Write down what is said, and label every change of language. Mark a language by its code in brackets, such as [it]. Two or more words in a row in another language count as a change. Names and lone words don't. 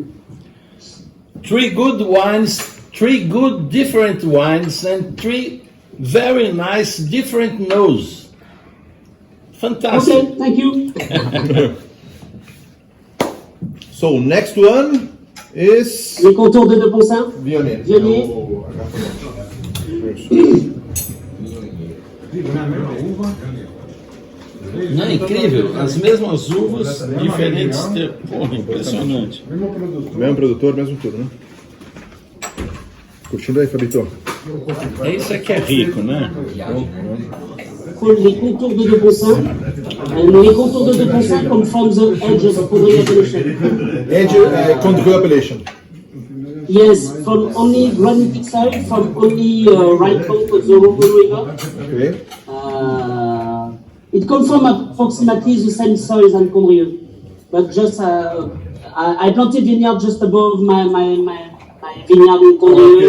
[en] 3 good wines, 3 good different wines, and 3 very nice different nose. Fantastic. Okay, thank you. So next one is Les contours de Poncin. Vionnet. [pt] Não é incrível? As mesmas uvas, diferentes tempos. Porra, impressionante. Mesmo produtor, mesmo tudo, né? Curtindo aí, Fabito? Isso aqui é rico, né? [en] Les contours de Poncin. Les contours de Poncin come from the edge of Condrieu appellation. Edge Condrieu appellation. Yes, from only granitic soil, from only right bank of the Rhone River. Okay. It comes from approximately the same soil as Condrieu, but just I planted vineyard just above my vineyard in Condrieu.